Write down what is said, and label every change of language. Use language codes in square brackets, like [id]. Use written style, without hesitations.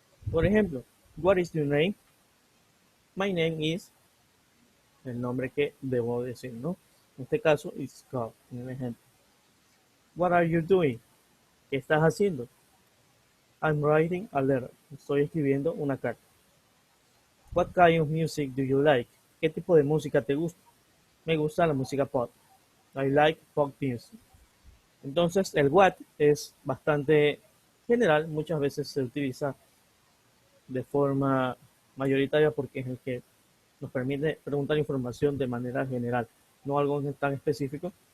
[es] Por ejemplo, [en] what is your name? My name is [es] el nombre que debo decir, ¿no? En este caso, [en] it's Scott, [es] en el ejemplo. [en] What are you doing? [es] ¿Qué estás haciendo? [en] I'm writing a letter. [es] Estoy escribiendo una carta. [en] What kind of music do you like? [es] ¿Qué tipo de música te gusta? Me gusta la música pop. [en] I like pop music. [es] Entonces, el what es bastante general. Muchas veces se utiliza de forma mayoritaria porque es el que nos permite preguntar información de manera general, no algo tan específico.